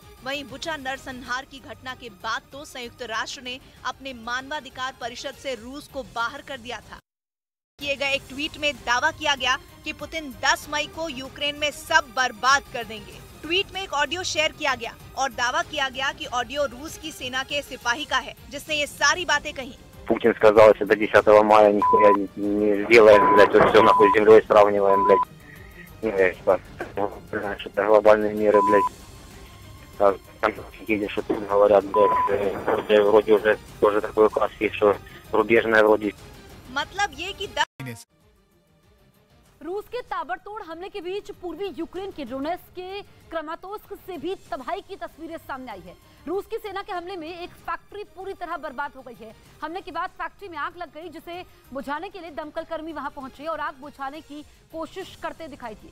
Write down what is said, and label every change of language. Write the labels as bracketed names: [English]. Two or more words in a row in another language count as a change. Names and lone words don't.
[Hindi] वहीं बुचा नरसंहार की घटना के बाद तो संयुक्त राष्ट्र ने अपने मानवाधिकार परिषद से रूस को बाहर कर दिया था। किए गए एक ट्वीट में दावा किया गया कि पुतिन 10 मई को यूक्रेन में सब बर्बाद कर देंगे। ट्वीट में एक ऑडियो शेयर किया गया और दावा किया गया कि ऑडियो रूस की सेना के सिपाही का है जिसने ये सारी बातें कही। [Russian] Путин сказал, что до 10 мая нихуя не сделаем, блядь, вот все нахуй с землей сравниваем, блядь. Что-то глобальные меры, блядь. Там едешь, что тут говорят, блядь, вроде уже тоже такой указ есть, что рубежная вроде. [Hindi] मतलब ये कि रूस के ताबड़तोड़ हमले के बीच पूर्वी यूक्रेन के डोनेट्स्क के क्रामातोर्स्क से भी तबाही की तस्वीरें सामने आई है। रूस की सेना के हमले में एक फैक्ट्री पूरी तरह बर्बाद हो गई है। हमले के बाद फैक्ट्री में आग लग गई जिसे बुझाने के लिए दमकल कर्मी वहां पहुंचे और आग बुझाने की कोशिश करते दिखाई थी।